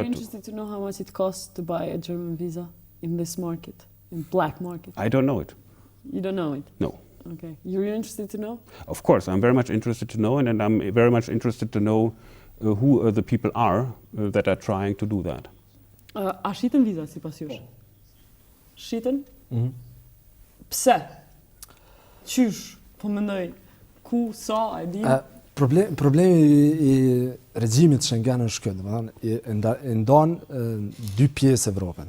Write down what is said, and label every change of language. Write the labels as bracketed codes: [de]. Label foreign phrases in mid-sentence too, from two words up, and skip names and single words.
[en] Are you interested to know how much it costs to buy a German visa in this market, in black market? I don't know it. You don't know it? No. Okay. You're interested to know? Of course, I'm very much interested to know, and I'm very much interested to know who the people are that are trying to do that. [sq] A shiten viza, si pas jush? Shiten? Pse? Qysh? Po mendoj, ku, sa, e di? Problemi i regjimit Schengen është këtë, domethënë i ndan dy pjesë Evropën.